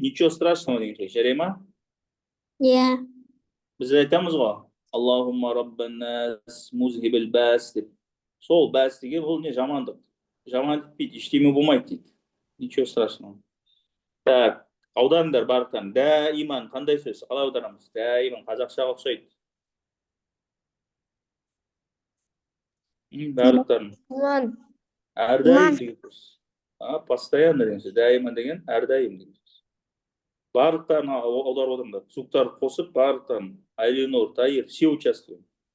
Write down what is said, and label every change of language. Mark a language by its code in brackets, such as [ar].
[kk] Ничего страшного деген сөз. Жарай ма? Иә. Біз айтамыз ғой. [ar] Аллахумма раббан нас музхибил бәс [kk] деп. Сол бәс деген ол не жамандық. Жаман етпейді. Ештеңе болмайды дейді. [ru] Ничего страшного. [kk] Так. Аударыңдар барлықтан. Даиман қандай сөз? Қалай аударамыз? Даиман қазақшаға ұқсайды. Барлықтарын. Әрдайым деген сөз. Постоянно деген сөз. Даиман деген әрдайым деген сөз. Барлықтарын аударып отырыңдар. Звуктарды қосып, барлықтарын. [ru] Айленор, Таир, все участвуем.